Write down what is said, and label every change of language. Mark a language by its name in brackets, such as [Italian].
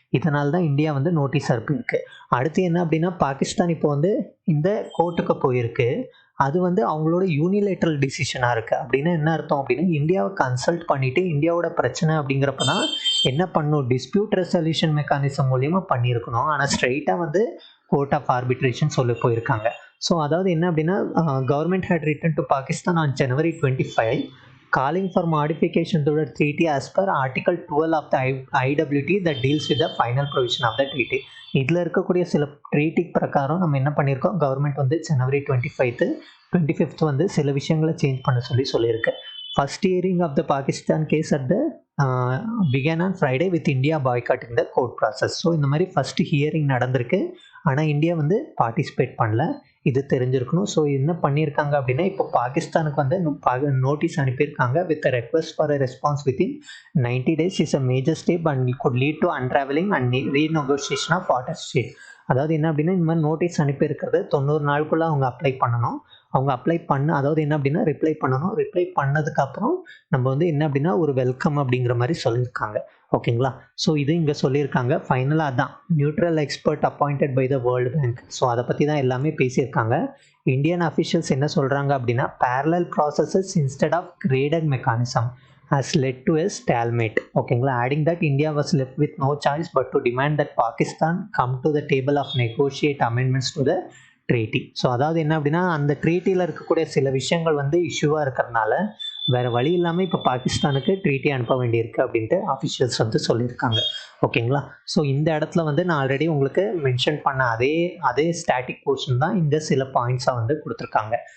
[Tamil] இதனால தான் இந்தியா வந்து நோட்டீஸ் அனுப்பியிருக்கு. அடுத்து என்ன அப்படின்னா பாகிஸ்தான் இப்போ வந்து இந்த கோர்ட்டுக்கு போயிருக்கு. அது வந்து அவங்களோட யூனிலேட்ரல் டிசிஷனாக இருக்குது. அப்படின்னா என்ன அர்த்தம் அப்படின்னா இந்தியாவை கன்சல்ட் பண்ணிவிட்டு இந்தியாவோட பிரச்சனை அப்படிங்கிறப்ப தான் என்ன பண்ணணும், டிஸ்பியூட் ரெசல்யூஷன் மெக்கானிசம் மூலியமாக பண்ணியிருக்கணும். ஆனால் ஸ்ட்ரெயிட்டாக வந்து கோர்ட் ஆஃப் ஆர்பிட்ரேஷன் சொல்லி போயிருக்காங்க. ஸோ அதாவது என்ன அப்படின்னா [English] Government had written to Pakistan on January 25 calling for modification to the treaty as per Article 12 of the IWT that deals with the final provision of the treaty. [Tamil] இதில் இருக்கக்கூடிய சில treaty பிரகாரம் நம்ம என்ன பண்ணியிருக்கோம், கவர்மெண்ட் வந்து January 25 வந்து சில விஷயங்களை சேஞ்ச் பண்ண சொல்லியிருக்கு. [English] First hearing of the Pakistan case at the began on Friday with India boycotting the court process. [Tamil] So இந்த மாதிரி ஃபஸ்ட்டு ஹியரிங் நடந்திருக்கு. ஆனால் இந்தியா வந்து பார்ட்டிசிபேட் பண்ணல. இது தெரிஞ்சிருக்கணும். ஸோ என்ன பண்ணியிருக்காங்க அப்படின்னா இப்போ பாகிஸ்தானுக்கு வந்து நோட்டீஸ் அனுப்பியிருக்காங்க [English] With request for a response within 90 days is a major step and could lead to unravelling and renegotiation of water state. [Tamil] அதாவது என்ன அப்படின்னா இந்த மாதிரி நோட்டீஸ் அனுப்பியிருக்கிறது 90 நாளுக்குள்ளே அவங்க அப்ளை பண்ணணும். அவங்க அப்ளை அதாவது என்ன அப்படின்னா ரிப்ளை பண்ணணும். ரிப்ளை பண்ணதுக்கப்புறம் நம்ம வந்து என்ன அப்படின்னா ஒரு வெல்கம் அப்படிங்கிற மாதிரி சொல்லியிருக்காங்க. ஓகேங்களா? ஸோ இது இங்கே சொல்லியிருக்காங்க. ஃபைனலாக தான் neutral expert appointed by the world bank. So அதை பற்றி தான் எல்லாமே பேசியிருக்காங்க. [English] Indian officials [Tamil] என்ன சொல்கிறாங்க அப்படின்னா [English] parallel processes instead of graded mechanism has led to a stalemate. [Tamil] ஓகேங்களா? [English] adding that India was left with no choice but to demand that Pakistan come to the table of negotiate amendments to the treaty. [Tamil] So அதாவது என்ன அப்படின்னா அந்த ட்ரீட்டியில் இருக்கக்கூடிய சில விஷயங்கள் வந்து இஷ்யூவாக இருக்கிறதுனால வேறு வழி இல்லாமல் இப்போ பாகிஸ்தானுக்கு ட்ரீட்டி அனுப்ப வேண்டியிருக்கு அப்படின்ட்டு ஆஃபிஷியல்ஸ் வந்து சொல்லியிருக்காங்க. ஓகேங்களா? ஸோ இந்த இடத்துல வந்து நான் ஆல்ரெடி உங்களுக்கு மென்ஷன் பண்ண அதே ஸ்டாட்டிக் போர்ஷன் தான் இந்த சில பாயிண்ட்ஸாக வந்து கொடுத்துருக்காங்க.